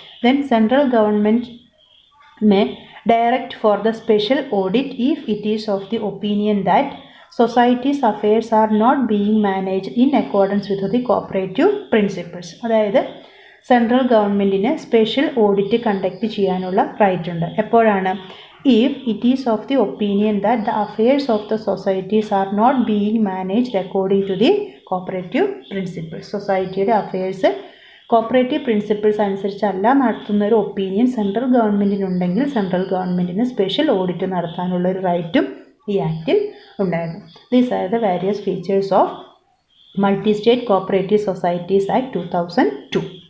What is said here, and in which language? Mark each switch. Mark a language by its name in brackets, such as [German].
[English] Then central government may direct for the special audit if it is of the opinion that societies affairs are not being managed in accordance with the cooperative principles. [Malayalam] അതായത് central ഗവൺമെൻറ്റിന് special audit conduct ചെയ്യാനുള്ള right ഉണ്ട്. എപ്പോഴാണ്? [English] if it is of the opinion that the affairs of the societies are not being managed according to the cooperative principles. [Malayalam] സൊസൈറ്റിയുടെ affairs cooperative principles അനുസരിച്ചല്ല നടത്തുന്ന ഒരു opinion central ഗവൺമെൻറ്റിനുണ്ടെങ്കിൽ central ഗവൺമെൻറ്റിന് special audit നടത്താനുള്ള ഒരു റൈറ്റും ഈ ആക്റ്റിൽ ഉണ്ടായിരുന്നു. [English] These are the various features of multi state cooperative societies act 2002.